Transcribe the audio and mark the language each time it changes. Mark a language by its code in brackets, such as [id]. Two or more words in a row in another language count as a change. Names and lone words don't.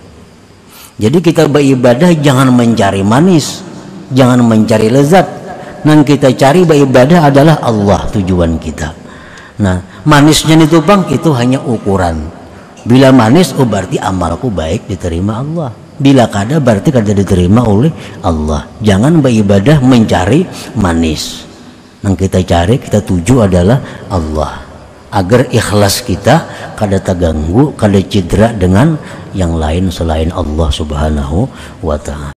[id] Jadi kita beribadah jangan mencari manis, jangan mencari lezat. Yang kita cari beribadah adalah Allah tujuan kita. Nah, manisnya itu bang, itu hanya ukuran. Bila manis, oh berarti amalku baik diterima Allah. Bila kada, berarti kada diterima oleh Allah. Jangan beribadah mencari manis. Yang kita cari, kita tuju adalah Allah. Agar ikhlas kita kada terganggu, kada cedera dengan yang lain selain Allah [ar] سبحانه وتعالى.